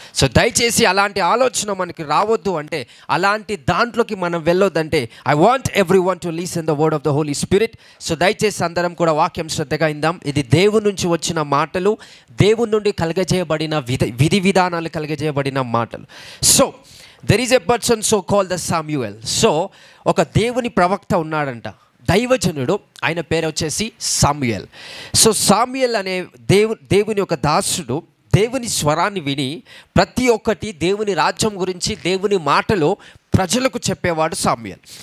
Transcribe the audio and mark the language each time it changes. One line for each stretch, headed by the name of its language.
Telugu: So దయచేసి అలాంటి ఆలోచన మనకి రావద్దు. అంటే అలాంటి దాంట్లోకి మనం వెళ్ళొద్దంటే
English: I want everyone to listen the word of the Holy Spirit.
Telugu: So దయచేసి అందరం కూడా వాక్యం శ్రద్ధగా ఇందాం. ఇది దేవుని నుంచి వచ్చిన మాటలు, దేవుని నుండి కలగజేయబడిన విధి విధానాలు కలగజేయబడిన మాటలు.
English: So there is a person so called the Samuel.
Telugu: So ఒక దేవుని ప్రవక్త ఉన్నాడంట, దైవజనుడు. ఆయన పేరు వచ్చేసి సామ్యుయేల్. సో సామ్యుయేల్ అనే దేవుని ఒక దాసుడు దేవుని స్వరాన్ని విని ప్రతి ఒక్కటి దేవుని రాజ్యం గురించి, దేవుని మాటలు ప్రజలకు చెప్పేవాడు సామ్యుయేల్.